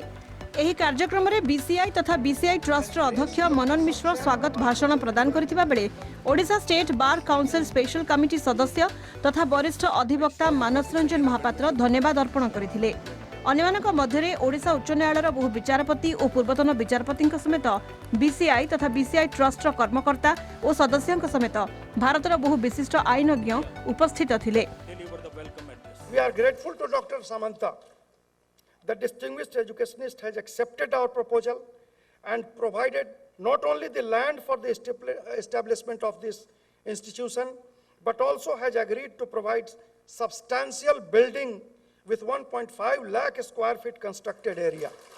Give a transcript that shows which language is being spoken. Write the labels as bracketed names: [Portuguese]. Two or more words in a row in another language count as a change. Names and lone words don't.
[Odia] ଏହି କାର୍ଯ୍ୟକ୍ରମରେ ବିସିଆଇ ତଥା ବିସିଆଇ ଟ୍ରଷ୍ଟର ଅଧ୍ୟକ୍ଷ ମନନ ମିଶ୍ର ସ୍ୱାଗତ ଭାଷଣ ପ୍ରଦାନ କରିଥିବା ବେଳେ ଓଡ଼ିଶା ଷ୍ଟେଟ୍ ବାର୍ କାଉନସିଲ୍ ସ୍ପେଶାଲ କମିଟି ସଦସ୍ୟ ତଥା ବରିଷ୍ଠ ଅଧିବକ୍ତା ମାନସ ରଞ୍ଜନ ମହାପାତ୍ର ଧନ୍ୟବାଦ ଅର୍ପଣ କରିଥିଲେ। ଅନ୍ୟମାନଙ୍କ ମଧ୍ୟରେ ଓଡ଼ିଶା ଉଚ୍ଚ ନ୍ୟାୟାଳୟର ବହୁ ବିଚାରପତି ଓ ପୂର୍ବତନ ବିଚାରପତିଙ୍କ ସମେତ ବିସିଆଇ ତଥା ବିସିଆଇ ଟ୍ରଷ୍ଟର କର୍ମକର୍ତ୍ତା ଓ ସଦସ୍ୟଙ୍କ ସମେତ ଭାରତର ବହୁ ବିଶିଷ୍ଟ ଆଇନଜ୍ଞ ଉପସ୍ଥିତ ଥିଲେ। [English] We are grateful to Dr. Samanta. The distinguished educationist has accepted our proposal and provided not only the land for the establishment of this institution, but also has agreed to provide substantial building with 1.5 lakh square feet constructed area.